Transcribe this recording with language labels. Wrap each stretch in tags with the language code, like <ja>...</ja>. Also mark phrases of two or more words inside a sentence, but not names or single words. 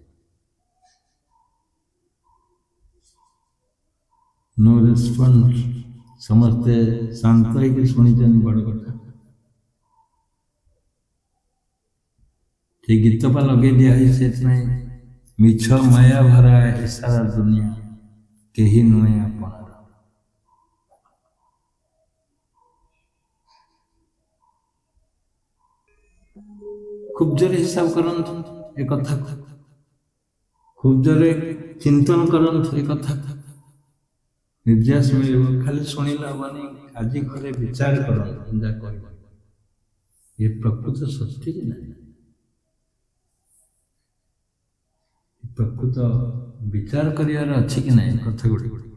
<en>No response.</en> <or>ସମସ୍ତେ ଶାନ୍ତ ହେଇକି ଶୁଣିଛନ୍ତି ବଡ଼ କଥା। ସେ ଗୀତ ପା ଲଗେଇ ଦିଆ ହେଇଛି ସେଥିପାଇଁ, ମିଛ ମାୟା ଭରା ଏ ସାରା ଦୁନିଆ, କେହି ନୁହେଁ ଆପଣାର। খুব জোরে হিସାବ କରନ୍ତୁ ଏ କଥା, খুব ଜୋରେ ଚିନ୍ତନ କରନ୍ତୁ ଏ କଥା, ନିର୍ଯାସ ମିଳିବ। ଖାଲି ଶୁଣିଲେ ହବନି, ଆଜି ଘରେ ବିଚାର କରନ୍ତୁ ଯାହା କହିବ, ଏ ପ୍ରକୃତ ସତ୍ୟ କି ନାହିଁ। ପ୍ରକୃତ ବିଚାର କରିବାର ଅଛି କି ନାହିଁ କଥା ଗୁଡ଼ିକ।</or>